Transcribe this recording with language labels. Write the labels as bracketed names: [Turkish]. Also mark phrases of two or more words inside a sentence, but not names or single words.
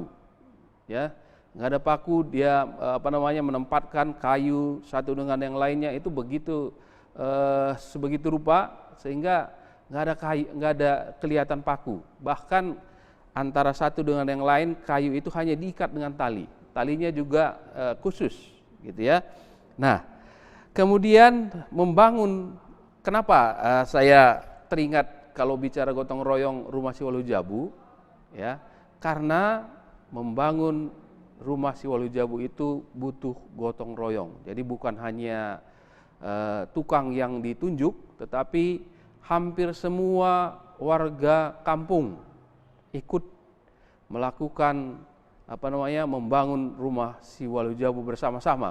[Indonesian] Ya, nggak ada paku, dia menempatkan kayu satu dengan yang lainnya itu begitu sebegitu rupa sehingga nggak ada kelihatan paku. Bahkan antara satu dengan yang lain kayu itu hanya diikat dengan tali. Talinya juga khusus, gitu ya. Nah, kemudian membangun. Kenapa saya teringat kalau bicara gotong royong rumah si Waluh Jabu? Ya, karena membangun rumah si Waluh Jabu itu butuh gotong royong. Jadi bukan hanya tukang yang ditunjuk, tetapi hampir semua warga kampung ikut melakukan membangun rumah si Waluh Jabu bersama-sama.